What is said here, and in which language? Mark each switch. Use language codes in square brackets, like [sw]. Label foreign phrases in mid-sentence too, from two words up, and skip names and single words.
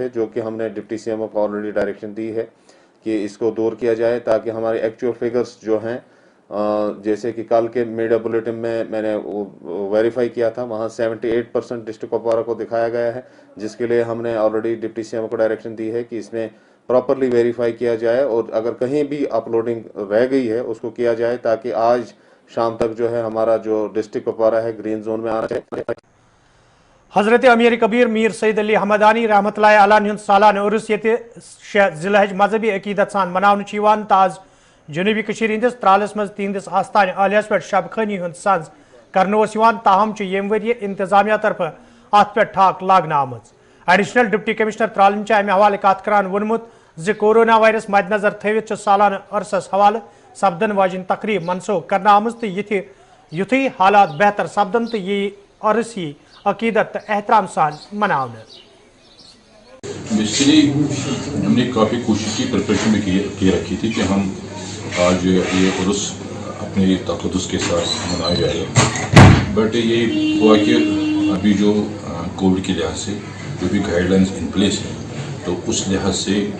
[hi] है, जो कि हमने [en] Deputy CMO [hi] को [en] already direction [hi] दी है कि इसको दूर किया जाए, ताकि हमारे [en] actual figures [hi] जो हैं जैसे कि कल के [en] media bulletin [hi] में मैंने वो वेरीफाई किया था, वहाँ 78% डिस्ट्रिक्ट कुपवारा को दिखाया गया है, जिसके लिए हमने [en] already Deputy CM [hi] को डायरेक्शन दी है कि इसमें [en] properly verify [hi] किया जाए और अगर कहीं भी अपलोडिंग रह गई है उसको किया जाए, ताकि आज शाम तक जो है हमारा जो डिस्ट्रिक्ट कुपवारा है [en] green zone [hi] में आना चाहिए। [ks] हजरत अमीर कबीर मीर सईद अली हमदानी [ar] رحمة الله عليه [ks] सालाना उर्स ये 6 जिलहज मजहबी अकीदत सान मनावन ताज जनूबी कशीर हंदिस त्रालस मज तिहंदिस आस्थान आलियास पे शब खनी हंद संज कर ताहम यम वरिय इंतजामिया तरफ अत पे ठाक लागना आमज। [en] Additional Deputy Commissioner [ks] त्रालन अमे हवाले कत करान वोनमुत ज [en] corona virus [ks] मद्देनजर थवित सालाना अरसस हवाले सपदन वाजिन तकरीब मनसूख करना आमज तो युथी हालात बेहतर सपदन तो ये अरस ही अकीदत एहतराम सान मनावन। [hi] बेसिकली हमने काफ़ी कोशिश की, प्रिपरेशन भी की रखी थी कि हम आज ये उर्स अपने तक़द्दुस के साथ मनाया जाएगा, बट ये हुआ कि अभी जो कोविड के लिहाज से जो भी [en] guidelines in place [hi] है तो उस लिहाज से